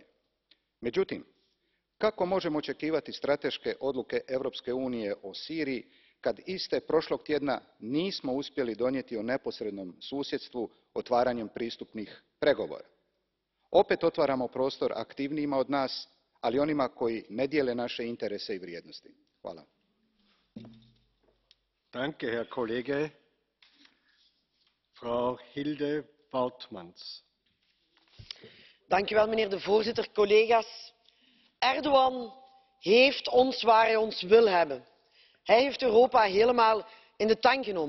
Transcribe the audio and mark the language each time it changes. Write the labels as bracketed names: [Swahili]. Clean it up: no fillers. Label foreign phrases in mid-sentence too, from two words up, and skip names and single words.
[Croatian] Međutim, kako možemo očekivati strateške odluke Europske unije o Siriji kad iste prošlog tjedna nismo uspjeli donijeti o neposrednom susjedstvu otvaranjem pristupnih pregovora? Opet otvaramo prostor aktivnijima od nas, ali onima koji ne dijele naše interese i vrijednosti. Hvala. [Dutch] Meneer de voorzitter, collega's. Erdogan heeft ons waar hij ons wil hebben. Hij heeft Europa helemaal in de tang genomen.